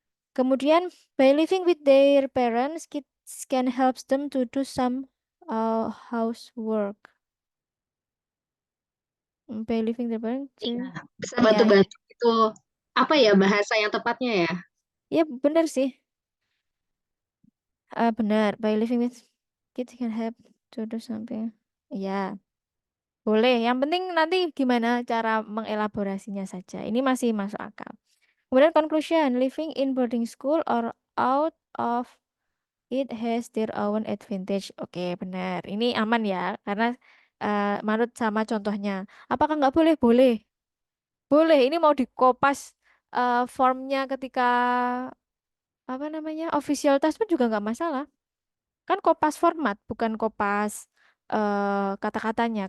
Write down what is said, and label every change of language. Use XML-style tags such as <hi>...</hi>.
<en>Kemudian, by living with their parents, kids can help them to do some housework. By living their parents,</en> <id>Iya, bisa ya, ya. bantu-bantu itu apa ya bahasa yang tepatnya ya? Ya, benar sih. Benar.</id> <en>By living with kids can help to do something.</en> <id>Ya, boleh. Yang penting nanti gimana cara mengelaborasinya saja. Ini masih masuk akal. Kemudian</id> <en>conclusion, living in boarding school or out of it has their own advantage.</en> <id>Oke, benar. Ini aman ya, karena manut sama contohnya. Apakah nggak boleh? Boleh. Boleh. Ini mau dikopas formnya ketika apa namanya</id> <en>official test</en> <id>pun juga nggak masalah. Kan kopas format, bukan kopas kata-katanya.</id>